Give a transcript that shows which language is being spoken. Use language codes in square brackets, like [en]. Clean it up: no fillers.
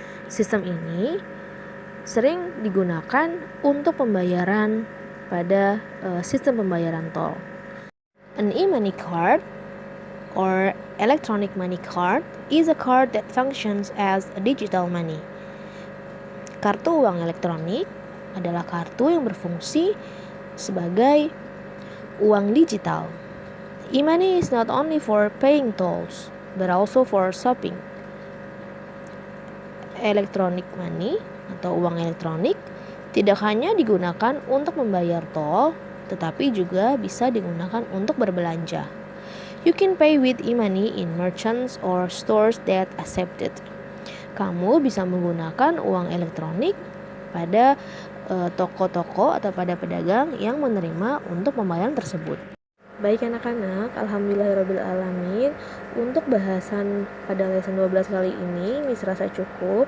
[id] Sistem ini sering digunakan untuk pembayaran pada sistem pembayaran tol. [en] An e-money card or electronic money card is a card that functions as a digital money. [id] Kartu uang elektronik adalah kartu yang berfungsi sebagai uang digital. [en] E-money is not only for paying tolls, but also for shopping. [id] Electronic money atau uang elektronik tidak hanya digunakan untuk membayar tol, tetapi juga bisa digunakan untuk berbelanja. [en] You can pay with e-money in merchants or stores that accept it. [id] Kamu bisa menggunakan uang elektronik pada toko-toko atau pada pedagang yang menerima untuk pembayaran tersebut. Baik anak-anak, alhamdulillahirrabbilalamin. Untuk bahasan pada lesson 12 kali ini Miss rasa cukup.